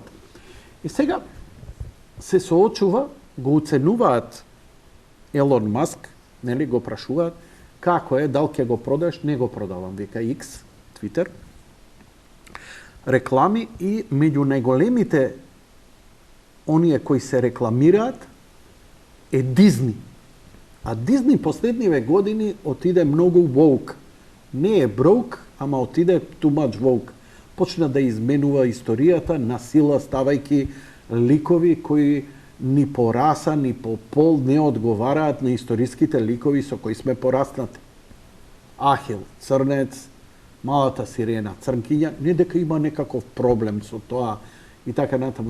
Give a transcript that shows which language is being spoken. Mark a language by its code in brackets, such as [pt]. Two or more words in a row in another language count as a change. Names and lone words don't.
[mk] И сега се соочува, го уценуваат Елон Маск, нели, го прашуваат, како е, дал ќе го продаш, не го продавам, вика X, Twitter. Реклами и меѓу најголемите оние кои се рекламираат е Дизни. А Дизни последниве години отиде многу woke. Не е broke, ама отиде [en] too much woke. [mk] Почна да изменува историјата на сила, ставајки ликови кои ни по раса, ни по пол не одговараат на историските ликови со кои сме пораснати. Ахил, црнец, малата сирена, црнкиња, не дека има некаков проблем со тоа и така натаму.